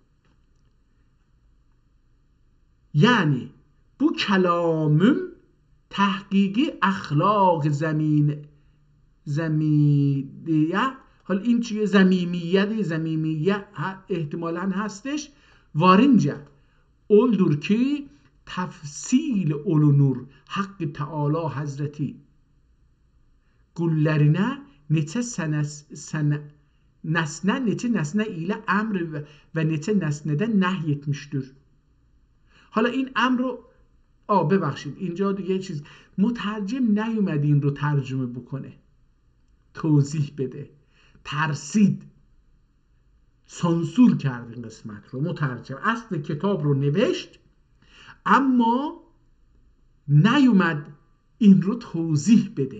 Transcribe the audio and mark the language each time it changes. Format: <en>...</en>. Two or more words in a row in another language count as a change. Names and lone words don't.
<fa>یعنی</fa> <tr>bu kelamım</tr> <fa>تحقیقی اخلاق زمینیه. حالا این چیه؟ زمیمیه احتمالاً هستش.</fa> <tr>Varınca oldur ki tefsil olunur Hakkı Teala Hazreti kullarına neçe nesne ile emr ve neçe nesneden nehyetmiştir.</tr> <fa>حالا این امر رو ببخشید اینجا دیگه چیز مترجم نیومد این رو ترجمه بکنه، توضیح بده، ترسید، سانسور کرد این قسمت رو. مترجم اصل کتاب رو نوشت اما نیومد این رو توضیح بده.</fa>